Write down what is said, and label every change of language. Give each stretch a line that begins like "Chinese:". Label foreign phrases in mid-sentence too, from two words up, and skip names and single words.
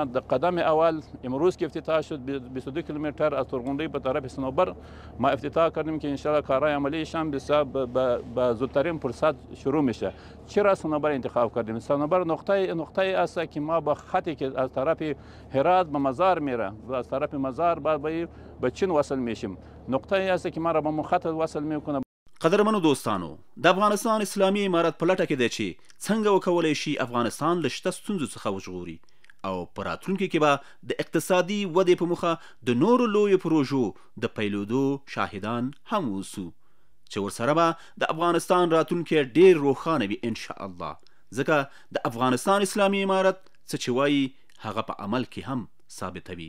Persian: در قدم اول امروز که افتتاح شد 22 کیلومتر از ترغونډۍ به طرف صنوبر ما افتتاح کردیم که انشاءالله کارهای عملیشان به زودترین فرصت شروع میشه. چرا صنوبر انتخاب کردیم؟ صنوبر نقطه است که ما با خطی که از طرف هرات به مزار میره و از طرف مزار بعد به چین وصل میشیم، نقطه است که ما را به خط وصل میکنه.
Pashto: قدرمنو دوستانو، د افغانستان اسلامي امارت په لټه کې دی چې څنګه وکولی شي افغانستان له شته ستونزو څخه وژغوري او په راتلونکي کې به د اقتصادي ودې په موخه د نورو لویو پروژو د پیلېدو شاهدان هم اوسو چې ورسره به د افغانستان راتلونکی ډېر روښانه وي انشاءالله، ځکه د افغانستان اسلامي امارت څه چې وایي هغه په عمل کې هم ثابتوي.